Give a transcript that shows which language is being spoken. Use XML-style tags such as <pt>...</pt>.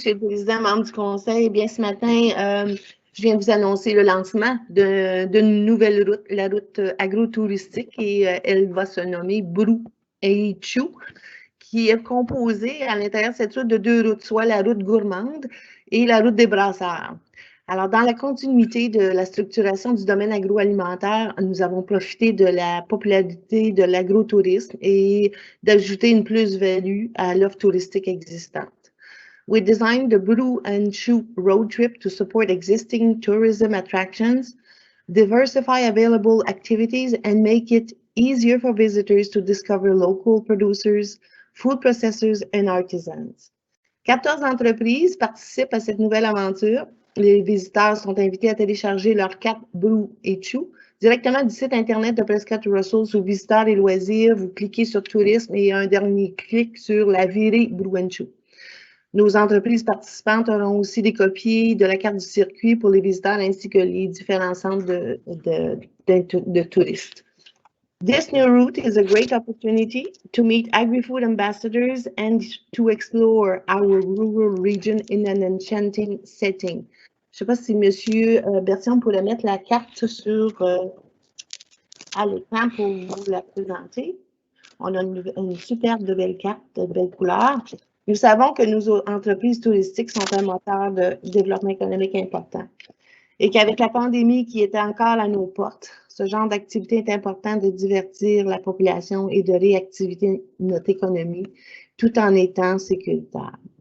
<fr>le Président, membre du Conseil. Bien, ce matin, je viens de vous annoncer le lancement d'une nouvelle route, la route agro-touristique, et elle va se nommer Brou et Chou, qui est composée à l'intérieur de cette route de deux routes, soit la route gourmande et la route des brasseurs. Alors, dans la continuité de la structuration du domaine agroalimentaire, nous avons profité de la popularité de l'agrotourisme et d'ajouter une plus-value à l'offre touristique existante.</fr> <en>We designed the Brou and Chou road trip to support existing tourism attractions, diversify available activities, and make it easier for visitors to discover local producers, food processors, and artisans.</en> <fr>14 entreprises participent à cette nouvelle aventure. Les visiteurs sont invités à télécharger leur carte Brou et Chou directement du site Internet de Prescott Russell sous Visiteurs et loisirs. Vous cliquez sur Tourisme et un dernier clic sur la virée Brou and Chou. Nos entreprises participantes auront aussi des copies de la carte du circuit pour les visiteurs ainsi que les différents centres de touristes.</fr> <en>This new route is a great opportunity to meet agri-food ambassadors and to explore our rural region in an enchanting setting.</en> <fr>Je ne sais pas si M. Bertillon pourrait mettre la carte à l'écran pour vous la présenter. On a une superbe de belle carte, de belles couleurs. Nous savons que nos entreprises touristiques sont un moteur de développement économique important et qu'avec la pandémie qui était encore à nos portes, ce genre d'activité est important de divertir la population et de réactiver notre économie tout en étant sécuritaire.</fr>